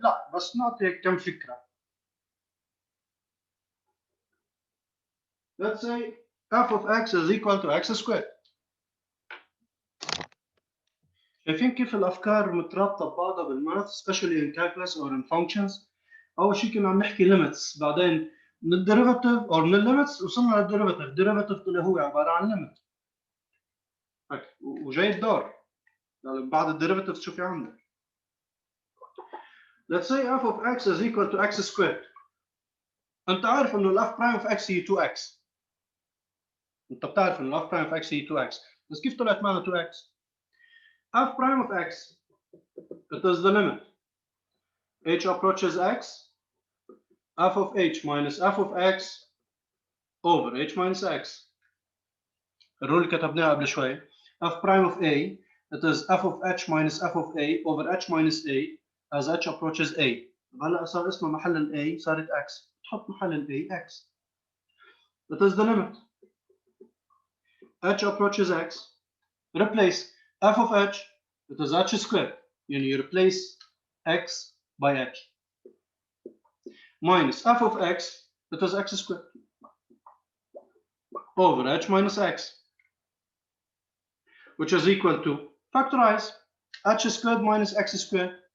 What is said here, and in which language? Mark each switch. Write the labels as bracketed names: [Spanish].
[Arabic] لا بس نعطي كم فكرة. [English] Let's say f of x is equal to x squared. [Arabic] شايفين كيف الأفكار مترابطة ببعضها بالماث [English] especially in calculus or in functions. [Arabic] أول شيء كنا عم نحكي limits بعدين من الديريفاتيف أو من الليمتس وصلنا للديريفاتيف. الديريفاتيف طلع هو عبارة عن limit. وجاي الدور بعد الديريفاتيف شو في عندك. [English] Let's say f of x is equal to x squared. [Arabic] أنت عارف إنه [English] f prime of x هي 2x. [Arabic] أنت بتعرف إنه [English] f prime of x هي 2x. [Arabic] بس كيف طلعت معنا [English] 2x؟ f prime of x it is the limit h approaches x f of h minus f of x over h minus x. [Arabic] الرول اللي كتبناها قبل شوي [English] f prime of a it is f of h minus f of a over h minus a as h approaches a. [Arabic] هلا صار اسمه محل ال a صارت x. تحط محل ال a x. [English] That is the limit h approaches x. Replace f of h it is h squared. You replace x by h minus f of x it is x squared over h minus x, which is equal to factorize h squared minus x squared.